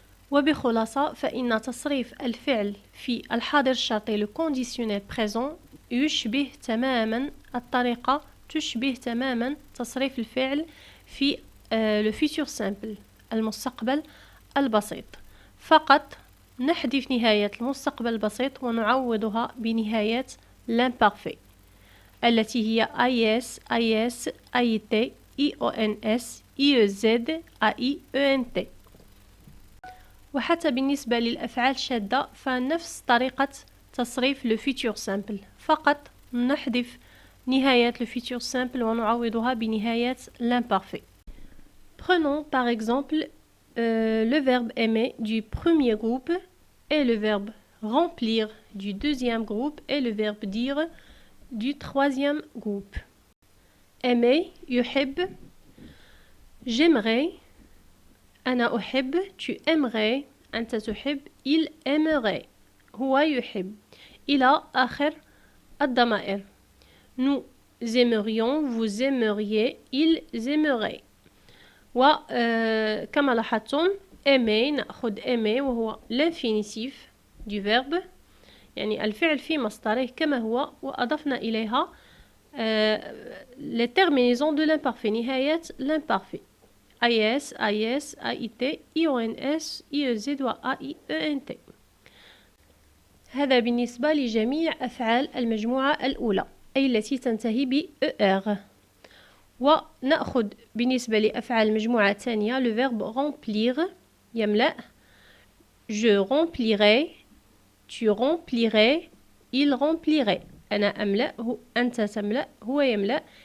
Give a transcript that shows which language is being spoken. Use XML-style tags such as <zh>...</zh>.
<ar>وبخلاصة فإن تصريف الفعل في الحاضر الشرطي le conditionnel présent يشبه تماما تصريف الفعل في le futur simple المستقبل البسيط، فقط نحذف نهاية المستقبل البسيط ونعوضها بنهاية l'imparfait التي هي IS, IS, IT, IONS, IEZ, AIENT. وحتى بالنسبة للأفعال الشاذة فنفس طريقة تصريف le futur simple، فقط نحذف نهاية le futur simple ونعوضها بنهاية l'imparfait.</ar> <fr>Prenons par exemple le verbe aimer du premier groupe et le verbe remplir du deuxième groupe et le verbe dire du troisième groupe. Aimer, يحب. J'aimerais.</fr> <ar>أنا أحب.</ar> <fr>Tu aimerais.</fr> <ar>أنت تحب.</ar> <fr>Il aimerait.</fr> <ar>هو يحب. إلى آخر الضمائر.</ar> <fr>Nous aimerions. Vous aimeriez. Ils aimeraient.</fr> <ar>وكما لاحظتم aimer نأخذ aimer وهو l'infinitif du verbe، يعني الفعل في مصدره كما هو، وأضفنا إليها</ar> <fr>les terminaisons de l'imparfait</fr> <ar>نهايات l'imparfait IS, IS, AIT, IONS, IEZ و AIENT. هذا بالنسبة لجميع أفعال المجموعة الأولى أي التي تنتهي ب ER. ونأخذ بالنسبة لأفعال المجموعة الثانية le verbe remplir يملأ.</ar> <fr>Je remplirai. Tu remplirais. Il remplirait.</fr> <ar>أنا أملأ. أنت تملأ. هو يملأ.</ar>